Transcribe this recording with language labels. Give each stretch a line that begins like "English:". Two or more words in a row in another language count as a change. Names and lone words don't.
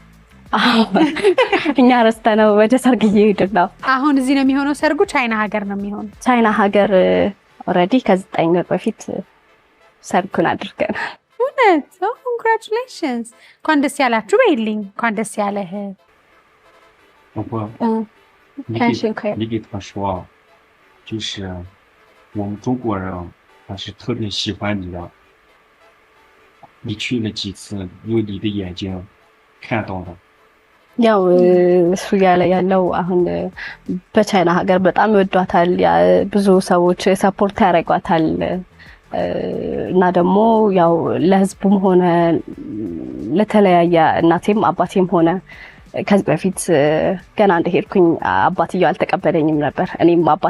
Amharic: እኛ ረስተነው ወደ ሰርግ እየሄድን ነው። አሁን እዚህ ነው የሚሆነው ሰርጉ? ቻይና ሀገር ነው የሚሆነው? ቻይና ሀገር ኦልሬዲ ከ9 ወር በፊት ሰርጉን አድርገናል። እውነት? ኮንግራቹሌሽንስ! እንኳን ደስ ያላችሁ በይልኝ። እንኳን ደስ ያለህ።
Chinese: 你给他说，就是我们中国人还是特别喜欢你的。你去了几次，用你的眼睛看到的。
Amharic: ያው እሱ ያለው አሁን በቻይና ሀገር በጣም ይወዷታል። ብዙ ሰዎች ሰፖርት ያደርጓታል እና ደግሞ ያው ለህዝቡም ሆነ ለተለያየ እናቴም አባቴም ሆነ ከዚህ በፊት ገና እንደሄድኩኝ አባትየው አልተቀበለኝም ነበር። እኔም አባት